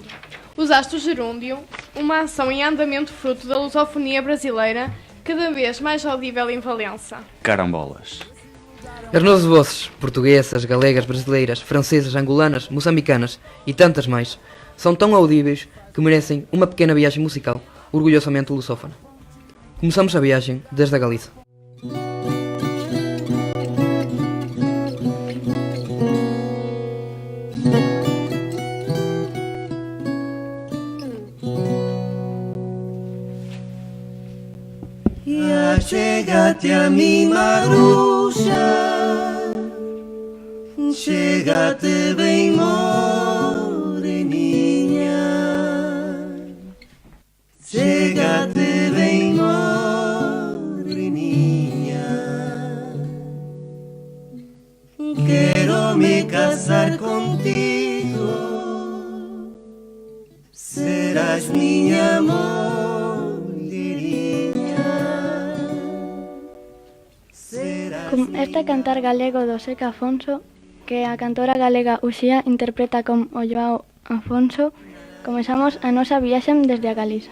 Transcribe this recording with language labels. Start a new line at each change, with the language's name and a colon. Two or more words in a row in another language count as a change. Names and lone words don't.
Portuguese: Usaste o gerúndio, uma ação em andamento fruto da lusofonia brasileira, cada vez mais audível em Valença. Carambolas. As nossas vozes, portuguesas, galegas, brasileiras, francesas, angolanas, moçambicanas e tantas mais, são tão audíveis que merecem uma pequena viagem musical, orgulhosamente lusófona. Começamos a viagem desde a Galiza.
Galician: Chégate a mi Maruxa, chégate bem moreninha, chégate bem moreninha.
Portuguese: Quero me casar contigo, serás minha amor.
Galician: Este cantar galego do Seca Afonso, que a cantora galega Uxía interpreta con o Joao Afonso, comezamos a nosa viaxe desde a Galiza.